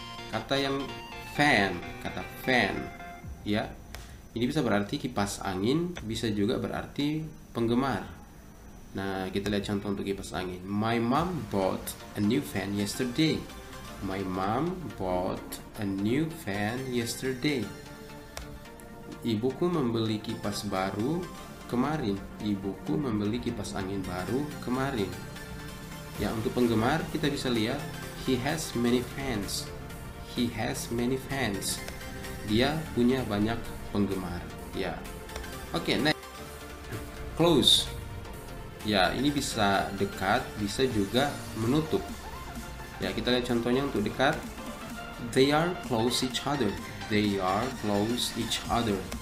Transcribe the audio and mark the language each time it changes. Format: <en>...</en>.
<id>Kata yang fan, kata fan, ya, ini bisa berarti kipas angin, bisa juga berarti penggemar. Nah, kita lihat contoh untuk kipas angin.</id> <en>My mom bought a new fan yesterday. My mom bought a new fan yesterday.</en> <id>Ibuku membeli kipas baru kemarin. Ibuku membeli kipas angin baru kemarin. Ya, untuk penggemar kita bisa lihat</id> <en>he has many fans. He has many fans.</en> <id>Dia punya banyak penggemar. Ya. Oke, next. Close. Ya, ini bisa dekat, bisa juga menutup. Ya, kita lihat contohnya untuk dekat.</id> <en>They are close each other. They are close each other.</en>